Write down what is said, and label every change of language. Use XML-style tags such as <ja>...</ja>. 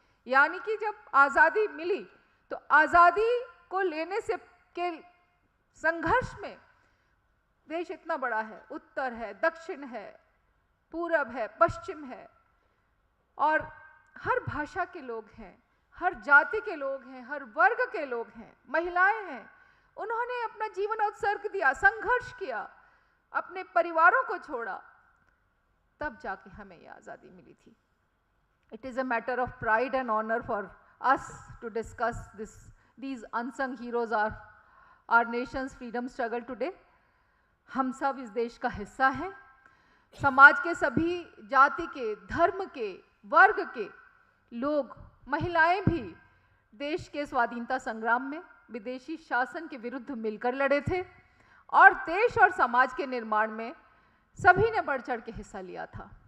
<hi>यानी कि जब आज़ादी मिली तो आज़ादी को लेने से के संघर्ष में देश इतना बड़ा है, उत्तर है, दक्षिण है, पूरब है, पश्चिम है, और हर भाषा के लोग हैं, हर जाति के लोग हैं, हर वर्ग के लोग हैं, महिलाएं हैं। उन्होंने अपना जीवन उत्सर्ग दिया, संघर्ष किया, अपने परिवारों को छोड़ा, तब जाके हमें ये आज़ादी मिली थी।</hi> <en>It is a matter of pride and honor for us to discuss these unsung heroes are our nation's freedom struggle today.</en> <hi>हम सब इस देश का हिस्सा हैं। समाज के सभी जाति के, धर्म के, वर्ग के लोग, महिलाएं भी देश के स्वाधीनता संग्राम में विदेशी शासन के विरुद्ध मिलकर लड़े थे और देश और समाज के निर्माण में सभी ने बढ़ चढ़ के हिस्सा लिया था।</hi>